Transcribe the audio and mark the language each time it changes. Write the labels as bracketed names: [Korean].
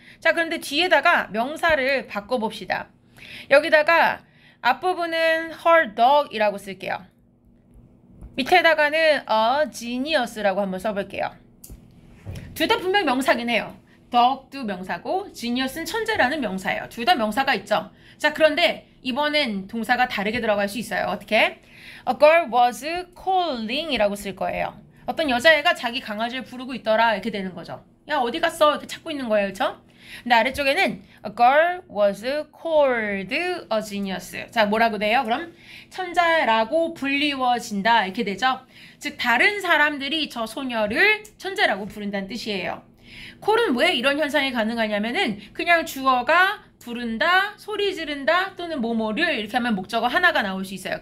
[Korean] 자, 그런데 뒤에다가 명사를 바꿔봅시다. 여기다가 앞부분은 [English] her dog [Korean] 이라고 쓸게요. 밑에다가는 [English] a genius [Korean] 라고 한번 써볼게요. 둘 다 분명 명사긴 해요. 덕도 명사고 genius는 천재라는 명사예요. 둘 다 명사가 있죠. 자, 그런데 이번엔 동사가 다르게 들어갈 수 있어요. 어떻게? [English] A girl was calling [Korean] 이라고 쓸 거예요. 어떤 여자애가 자기 강아지를 부르고 있더라 이렇게 되는 거죠. 야, 어디 갔어? 이렇게 찾고 있는 거예요. 그렇죠? 근데 아래쪽에는 [English] A girl was called a genius. [Korean] 자, 뭐라고 돼요? 그럼 천재라고 불리워진다 이렇게 되죠. 즉 다른 사람들이 저 소녀를 천재라고 부른다는 뜻이에요. call은 왜 이런 현상이 가능하냐면은 그냥 주어가 부른다, 소리 지른다 또는 뭐뭐를 이렇게 하면 목적어 하나가 나올 수 있어요.